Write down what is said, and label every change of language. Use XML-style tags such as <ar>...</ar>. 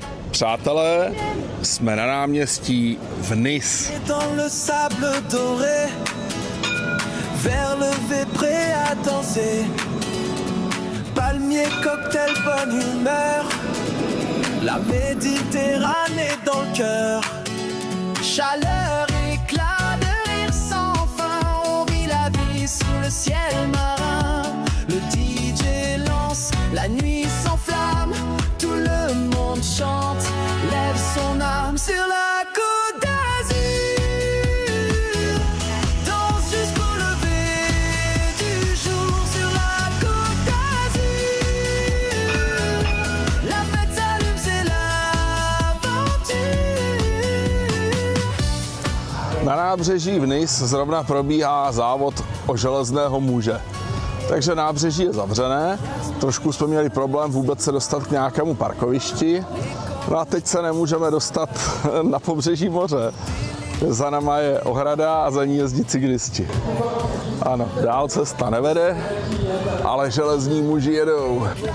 <cs>Přátelé, jsme na náměstí v Nice.</cs> <fr>Dans le sable doré, vers levé prêt à danser. Palmier, cocktail, bonne humeur. La Méditerranée dans le cœur. Chaleur, éclat de rire sans fin. On vit la vie sous le ciel marin. Le DJ lance, la nuit s'enflamme. Tout le monde chante, lève son âme sur la côte d'Azur. Danse jusqu'au lever du jour sur la côte d'Azur. La fête s'allume, c'est l'aventure.</fr> <cs>Na nábřeží v Nice zrovna probíhá závod o železného muže. Takže nábřeží je zavřené, trošku jsme měli problém vůbec se dostat k nějakému parkovišti. No a teď se nemůžeme dostat na pobřeží moře. Za náma je ohrada a za ní jezdí cyklisti. Ano, dál cesta nevede, ale železní muži jedou.</cs>